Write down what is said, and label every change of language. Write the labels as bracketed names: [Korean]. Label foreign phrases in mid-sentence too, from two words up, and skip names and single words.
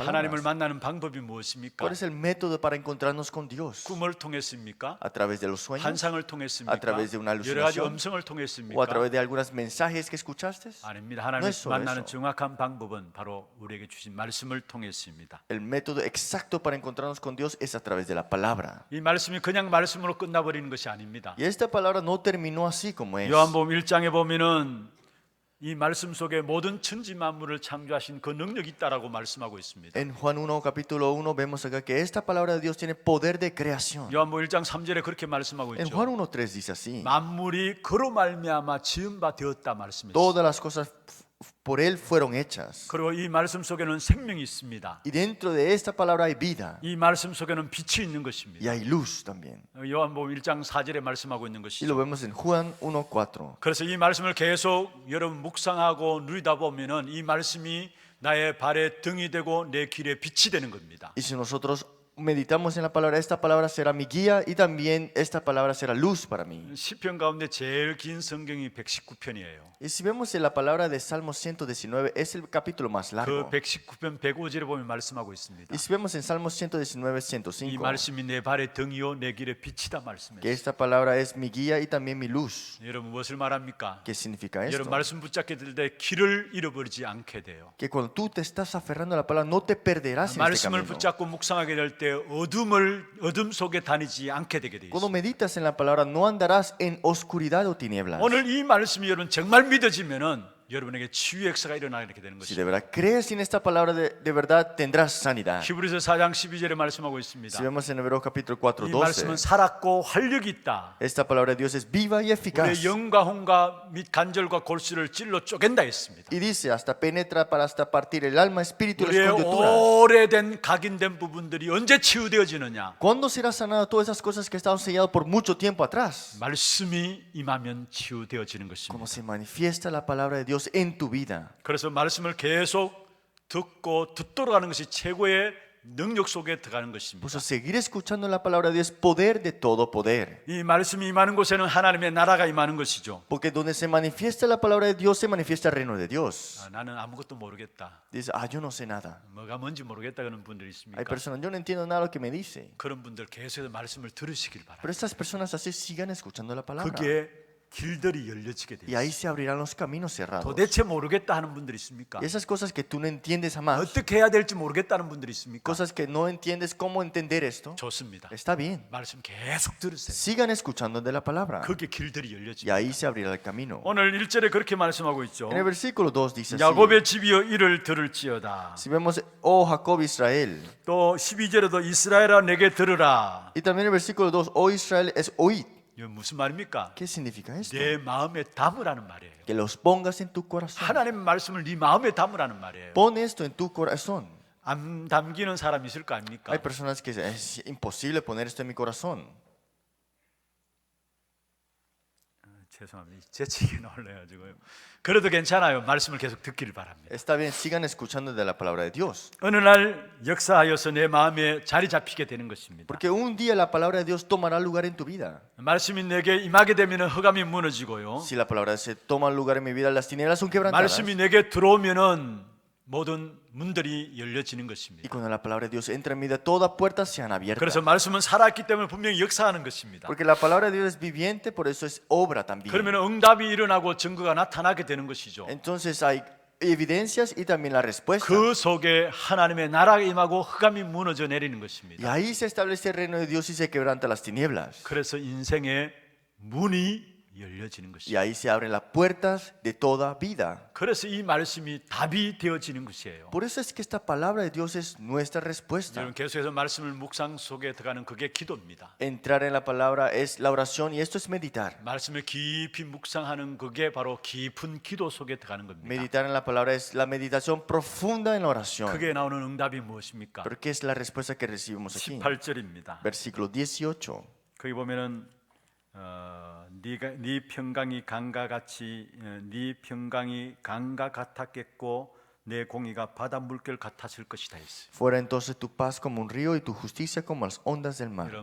[Korean] 하나님을 [Spanish] palabras. [Korean] 만나는 방법이 무엇입니까? [Spanish] ¿Cuál es el método para encontrarnos con Dios? [Korean] 꿈을 통했습니까? [Spanish] ¿A través de los sueños? [Korean] 환상을 통했습니까? [Spanish] A través de una [Korean] 여러 가지 [Spanish] alucinación? [Korean] 음성을 [Spanish] ¿O a [Korean] 통했습니까? [Spanish] través de algunos mensajes que escuchaste? [Korean] 아닙니다. [Spanish] No [Korean] 하나님을 [Spanish] es solo [Korean] 만나는 [Spanish] eso. [Korean] 정확한 방법은 바로 우리에게 주신 말씀을 통했습니다. [Spanish] El método exacto para encontrarnos con Dios es a través de la palabra. [Korean] 이 말씀이 그냥 말씀으로 끝나버리는 것이 아닙니다. [Spanish] Y esta palabra no terminó así como es. [Korean] 요한복음 1장에 보면은 이 말씀 속에 모든 천지 만물을 창조하신 그 능력이 있다라고 말씀하고 있습니다. [Spanish] En Juan 1, capítulo 1, vemos acá que esta palabra de Dios tiene poder de creación. [Korean] 요한복음 1장 3절에 그렇게 말씀하고 [Spanish] En [Korean] 있죠. [Spanish] Juan 1.3 dice así: [Korean] 만물이 그로 말미암아 지은 바 되었다 말씀했습니다. [Spanish] todas las cosas por Él fueron hechas. [Korean] 그리고 이 말씀 속에는 생명이 있습니다. [Spanish] Y dentro de esta palabra hay vida [Korean] 이 말씀 속에는 빛이 있는 [Spanish] y [Korean] 것입니다. [Spanish] hay luz también. [Korean] 요한복음 1장 4절에 말씀하고 있는 [Spanish] Y [Korean] 것이죠. [Spanish] lo vemos en Juan 1.4. [Korean] 그래서 이 말씀을 계속 여러분 묵상하고 누리다 보면은 이 말씀이 나의 발의 등이 되고 내 길의 빛이 되는 겁니다. [Spanish] Y si nosotros meditamos en la palabra, esta palabra será mi guía y también esta palabra será luz para mí. [Korean] 시편 가운데 제일 긴 성경이 119편이에요. [Spanish] Y si vemos en la palabra de Salmo 119, es el capítulo más [Korean] 그 [Spanish] largo. [Korean] 119편 105절에 보면 말씀하고 있습니다. [Spanish] Y si vemos en Salmo 119, [Korean] 이 [Spanish] 105, [Korean] 말씀이 내 발의 등이요 내 길의 빛이다 [Spanish] que [Korean] 말씀했어요. [Spanish] esta palabra es mi guía y también mi luz. [Korean] 여러분 무엇을 말합니까? [Spanish] ¿Qué significa esto? [Korean] 여러분 말씀 붙잡게 될 때 길을 잃어버리지 않게 돼요. [Spanish] Que cuando tú te estás aferrando a la palabra, no te perderás en este [Korean] 말씀을 [Spanish] camino. [Korean] 붙잡고 묵상하게 될 때 어둠 속에 다니지 않게 되게 돼 [Spanish] Cuando [Korean] 있어요. [Spanish] meditas en la palabra, no andarás en oscuridad o tinieblas. [Korean] 오늘 이 말씀이 여러분 정말 믿어지면은 여러분에게 치유 역사가 일어나게 되는 [Spanish] Si [Korean] 것입니다. [Spanish] de verdad crees en esta palabra, de verdad tendrás sanidad. [Korean] 히브리서 4장 12절에 말씀하고 있습니다. [Spanish] Si vemos en Hebreos capítulo 4, [Korean] 이 말씀은 [Spanish] 12, [Korean] 살았고 활력이 있다. [Spanish] esta palabra de Dios es viva y eficaz. [Korean] 우리의 영과 혼과 및 간절과 골수를 찔러 쪼갠다 했습니다. [Spanish] Y dice, hasta penetra para hasta partir el alma, espíritu y las [Korean] 우리의 [Spanish] coyunturas. [Korean] 오래된 각인된 부분들이 언제 치유되어지느냐? [Spanish] ¿Cuándo será sanado todas esas cosas que estaban selladas por mucho tiempo atrás? [Korean] 말씀이 임하면 치유되어지는 [Spanish] Cuando [Korean] 것입니다. [Spanish] se manifiesta la palabra de Dios, Dios en tu vida. [Korean] 그래서 말씀을 계속 듣고 듣도록 하는 것이 최고의 능력 속에 들어가는 [Spanish] Por [Korean] 것입니다. [Spanish] eso seguir escuchando la palabra de Dios es poder de todo poder. [Korean] 이 말씀이 임하는 곳에는 하나님의 나라가 임하는 것이죠. [Spanish] Porque donde se manifiesta la palabra de Dios, se manifiesta el reino de Dios. [Korean] 나는 아무것도 모르겠다. [Spanish] Dice, yo no sé nada. [Korean] 뭐가 뭔지 모르겠다 그런 분들이 [Spanish] Hay [Korean] 있습니까? [Spanish] personas, yo no entiendo nada de lo que me dice. [Korean] 그런 분들 계속해서 말씀을 들으시길 바랍니다. [Spanish] Pero estas personas así sigan escuchando la palabra. [Korean] 그게 길들이 열려지게 [Spanish] Y ahí [Korean] 돼요. [Spanish] se abrirán los caminos cerrados. [Korean] 도대체 모르겠다 하는 분들이 있습니까? [Spanish] Y esas cosas que tú no entiendes jamás, [Korean] 어떻게 해야 될지 모르겠다는 분들이 있습니까? [Spanish] cosas que no entiendes cómo entender esto, [Korean] 좋습니다. [Spanish] está bien. [Korean] 말씀 계속 들으세요. [Spanish] Sigan escuchando de la palabra. [Korean] 그게 길들이 [Spanish] Y [Korean] 열려집니다. [Spanish] ahí se abrirá el camino. [Korean] 오늘 1절에 그렇게 말씀하고 있죠. [Spanish] En el versículo 2 dice así. [Korean] 야곱의 집이여 이를 들을지어다. [Spanish] Si vemos, oh Jacob Israel. [Korean] 또 12절에도 이스라엘아 내게 들으라. [Spanish] Y también el versículo 2, oh Israel es oíd. [Korean] 이거 무슨 말입니까? [Spanish] ¿Qué significa esto? [Korean] 내 마음에 담으라는 말이에요. [Spanish] Que los pongas en tu corazón. [Korean] 하나님의 말씀을 네 마음에 담으라는 말이에요. [Spanish] Pon esto en tu corazón. [Korean] 안 담기는 사람 있을 거 아닙니까? [Spanish] Hay personas que dicen, es imposible poner esto en mi corazón. [Korean] 죄송합니다. 재치기 놀라가지고요. 그래도 괜찮아요. 말씀을 계속 듣기를 바랍니다. [Spanish] Está bien, sigan escuchando de la palabra de Dios. [Korean] 어느 날 역사하여서 내 마음에 자리 잡히게 되는 것입니다. [Spanish] Porque un día la palabra de Dios tomará lugar en tu vida. [Korean] 말씀이 내게 임하게 되면 흑암이 무너지고요. [Spanish] Si la palabra se toma lugar en mi vida, las tinieblas son quebrantadas. [Korean] 말씀이 내게 들어오면은 모든 문들이 열려지는 [Spanish] Y [Korean] 것입니다. [Spanish] cuando la palabra de Dios entra en mi vida, todas puertas se han abiertas. [Korean] 그래서 말씀은 살았기 때문에 분명히 역사하는 것입니다. [Spanish] Porque la palabra de Dios es viviente, por eso es obra también. [Korean] 그러면 응답이 일어나고 증거가 나타나게 되는 것이죠. [Spanish] Entonces hay evidencias y también la respuesta. [Korean] 그 속에 하나님의 나라가 임하고 흑암이 무너져 내리는 [Spanish] Y [Korean] 것입니다. [Spanish] ahí se establece el reino de Dios y se quebranta las tinieblas. [Korean] 그래서 인생의 문이 열려지는 [Spanish] Y [Korean] 것이죠. [Spanish] ahí se abren las puertas de toda vida. [Korean] 그래서 이 말씀이 답이 되어지는 것이에요. [Spanish] Por eso es que esta palabra de Dios es nuestra respuesta. [Korean] 여러분 계속해서 말씀을 묵상 속에 들어가는 그게 기도입니다. [Spanish] Entrar en la palabra es la oración y esto es meditar. [Korean] 말씀을 깊이 묵상하는 그게 바로 깊은 기도 속에 들어가는 겁니다. [Spanish] Meditar en la palabra es la meditación profunda en la oración. [Korean] 그게 나오는 응답이 무엇입니까? [Spanish] Pero ¿qué es la respuesta que recibimos aquí? [Korean] 18절입니다. [Spanish] Versículo 18. [Korean] 거기 보면은 네 평강이 강과 같이 네 평강이 강과 같았겠고 내 공의가 바다 물결 같았을 것이다 했어요. [Spanish] Fuera entonces tu paz como un río y tu justicia como las ondas del mar.